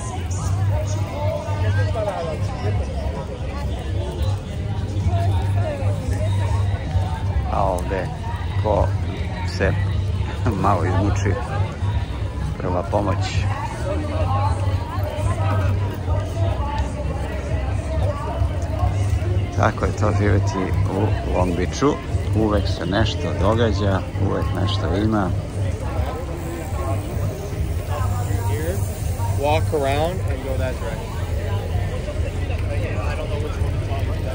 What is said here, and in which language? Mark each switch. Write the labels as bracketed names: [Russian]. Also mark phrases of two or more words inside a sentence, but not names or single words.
[Serbian] A ovde, ko se malo izmuči, prva pomoć. Tako je to živjeti u Long Beachu. Uvek se nešto događa, uvek nešto ima. [English] Walk around and go that direction. I don't know which one to talk about.